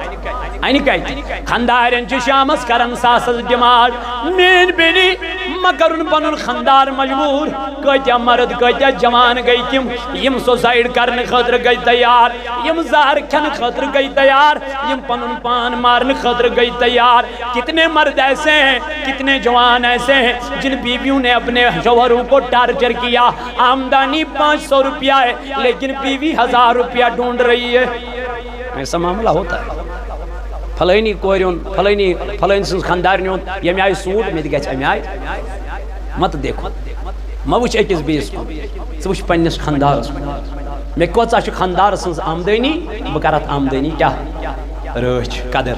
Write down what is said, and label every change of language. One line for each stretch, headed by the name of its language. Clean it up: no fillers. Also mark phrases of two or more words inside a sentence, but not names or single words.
Kashmiri: کتہِ خاندارٮ۪ن چھِ شامس کران ساسس ڈِمانڈ میٲنۍ بیٚنہِ مہ کرُن پنُن خاندار مجبوٗر کۭتیاہ مرد کۭتیاہ جوان گٔے تِم یِم سوسایڈ کرنہٕ خٲطرٕ گٔے تیار یِم زہر کھٮ۪نہٕ خٲطرٕ گٔے تیار یِم پنُن پان مارنہٕ خٲطرٕ گٔے تیار کتنے
Urdu: مرد ایسے ہیں کتنے جوان ایسے ہیں جن بیویوں نے اپنے شوہروں کو ٹارچر کیا آمدنی 500 روپیہ ہے لیکن بیوی 1000 روپیہ ڈھونڈ رہی ہے ایسا معاملہ ہوتا ہے
Kashmiri: فلٲنی کورِ ہُنٛد فلٲنۍ سٕنٛز خاندارنہِ ہُنٛد ییٚمہِ آیہِ سوٗٹ مےٚ تہِ گژھِ اَمہِ آیہِ
Urdu: مت دیکھو
Kashmiri: مہ وٕچھ أکِس بیٚیِس کُن ژٕ وٕچھ پننِس خاندارس کُن مےٚ کۭژاہ چھِ خاندار سٕنٛز آمدنی بہٕ کرٕ اتھ آمدنی کیٛاہ رٲچھ قدر